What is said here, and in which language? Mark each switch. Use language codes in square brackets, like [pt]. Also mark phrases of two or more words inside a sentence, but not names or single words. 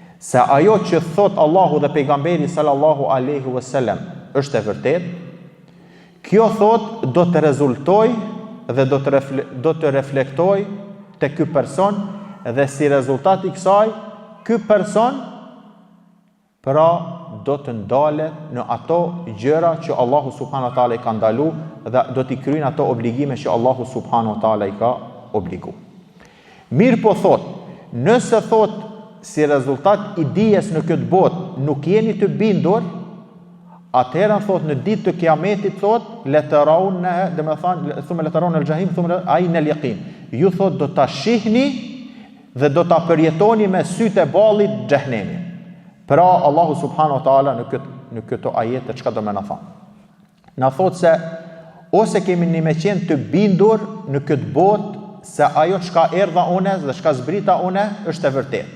[sq] se ajo që thot Allahu dhe pejgamberi [ar] صلى الله عليه وسلم [sq] është e vërtet, kjo thot do të rezultoj dhe do të reflektoj te ky person dhe si rezultat i kësaj, ky person pra do të ndalet në ato gjëra që Allahu [ar] سبحانه وتعالى [sq] i ka ndalu dhe do t'i kryejnë ato obligime që Allahu [ar] سبحانه وتعالى [sq] i ka obligu. Mirë po thot, nëse thot si rezultat i dijes në këtë botë nuk jeni të bindur, atëherë thot në ditë të kiametit thot letaraun, do të thonë [ar] ثم لترون الجحيم ثم عين اليقين. [sq] Ju thot do ta shihni dhe do ta përjetoni me sytë e ballit xhehenemi. Pra Allahu [ar] سبحانه وتعالى [sq] në këto ajete çka do më na thonë? Na thot se ose kemi me qenë të bindur në këtë botë se ajo çka erdha une dhe çka zbrita une është e vërtetë.